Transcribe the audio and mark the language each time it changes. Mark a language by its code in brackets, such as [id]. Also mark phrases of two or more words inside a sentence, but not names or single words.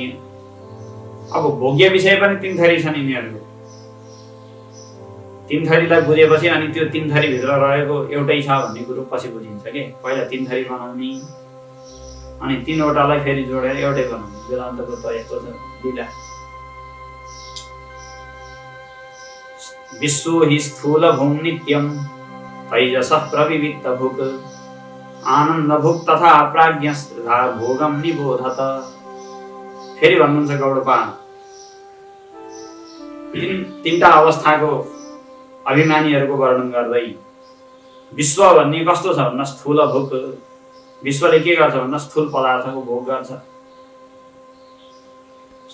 [ne] अब भोग्य विषय पनि तीन थरी छन् यिनीहरूको। तीन थरीलाई बुझेपछि अनि त्यो तीन थरीभित्र रहेको एउटै छ भन्ने कुरो पछि बुझिन्छ के। पहिला तीन थरी बनाउने अनि तीनवटालाई फेरि जोडेर एउटै बनाउने। वेदान्तको त यस्तो छ लीला। [sa] विश्व हि स्थूल भूम नित्यम तैजस प्रविविक्त भुक् आनन्द भुक् तथा प्राज्ञस्था भोगम निबोधत। [ne] फेरि भन्नुहुन्छ गौडपा, तीनटा अवस्थाको अभिमानीहरूको वर्णन गर्दै विश्व भन्ने कस्तो छ भन्दा स्थूल भोग। विश्वले के गर्छ भन्दा स्थूल पदार्थको भोग गर्छ।